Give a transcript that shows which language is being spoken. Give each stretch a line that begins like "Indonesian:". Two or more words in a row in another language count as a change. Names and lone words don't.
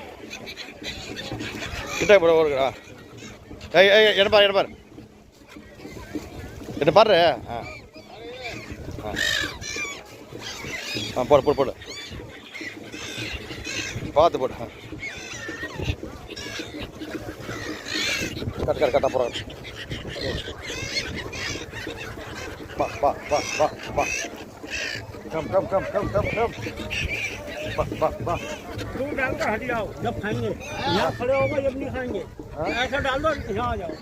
Tamil: கிட்ட போட ஒரு என்ன பாரு என்ன பாரு போடு பார்த்து போடு கரெக்டாக போகிறோம் வா कम
Hindi: तुम डाल कर हट जाओ जब खाएंगे यहाँ खड़े होगा जब नहीं खाएंगे ऐसा डाल दो यहाँ आ जाओ